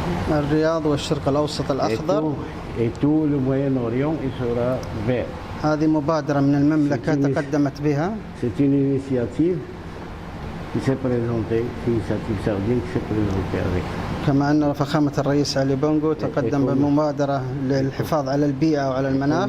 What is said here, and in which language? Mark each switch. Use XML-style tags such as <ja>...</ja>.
<ar>الرياض والشرق الأوسط الأخضر.</ar> <fr>Et tout le Moyen-Orient il sera vert.</fr> <ar>هذه مبادرة من المملكة تقدمت بها.</ar> <fr>C'est une initiative qui s'est présentée, une initiative saoudienne qui s'est présentée avec.</fr> <ar>كما أن فخامة الرئيس علي بونغو تقدم بمبادرة للحفاظ على البيئة وعلى المناخ.</ar>